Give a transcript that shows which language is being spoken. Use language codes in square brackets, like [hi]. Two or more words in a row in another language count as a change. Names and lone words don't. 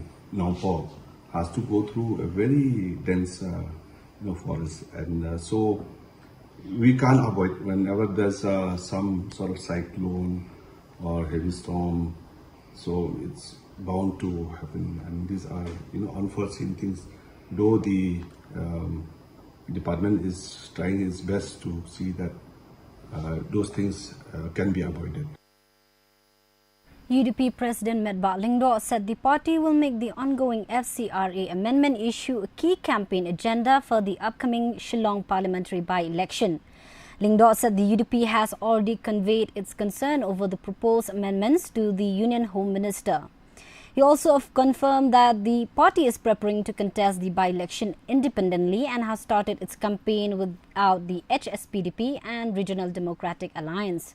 [en] Naupor, has to go through a very dense forest, and so we can't avoid whenever there's some sort of cyclone or heavy storm, so it's bound to happen, and these are unforeseen things, though the department is trying its best to see that those things can be avoided. UDP President Medba Lingdo said the party will make the ongoing FCRA amendment issue a key campaign agenda for the upcoming Shillong parliamentary by-election. Lingdo said the UDP has already conveyed its concern over the proposed amendments to the Union Home Minister. He also confirmed that the party is preparing to contest the by-election independently and has started its campaign without the HSPDP and Regional Democratic Alliance.